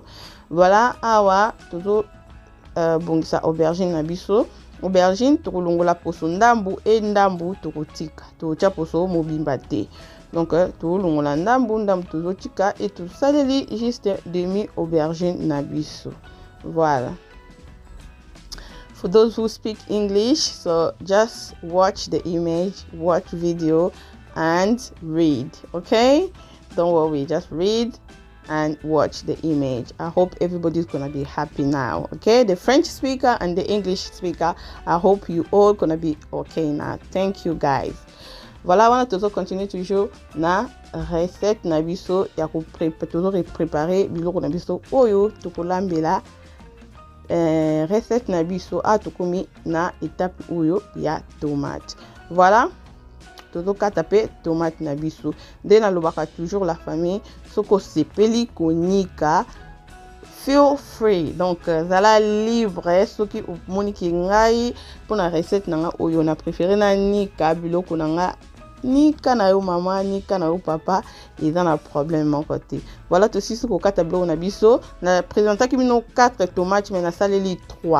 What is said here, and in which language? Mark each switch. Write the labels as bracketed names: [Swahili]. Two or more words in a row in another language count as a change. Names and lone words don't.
[Lingala] Voilà awa toujours bongisa aubergine na biso. Aubergine to kolongola poso ndambu et ndambu to kotika. To tia poso mobimba te. Donc tout longola ndambu toujours tika et tout saleli juste demi aubergine na biso. Voilà. [English] For those who speak English, so just watch the image, watch video and read, okay? Don't worry, just read and watch the image. I hope everybody's gonna be happy now, okay? The French speaker and the English speaker, I hope you all gonna be okay now. Thank you guys. [French] Voilà, on a toujours continué toujours [Lingala] na recette na biso ya ko toujours préparer biloko na biso oyo to kolambela recette na biso tokomi na étape oyo ya tomate. Voilà, tozokata pe tomate na biso. Nde nalobaka toujours [French] la famille [Lingala] soko sepeli konika, [English] feel free, [Lingala] donc zala libre soki omoni ki ngai pona recette nanga oyo na préféré na nika biloko nanga nika na yo mama, nika na yo papa, eza na problème [French] mon côté. [Lingala] Voilà, to sisi ko kata biloko na biso. Na présentaki bino 4 [French] tomates mais [Lingala] na saleli 3.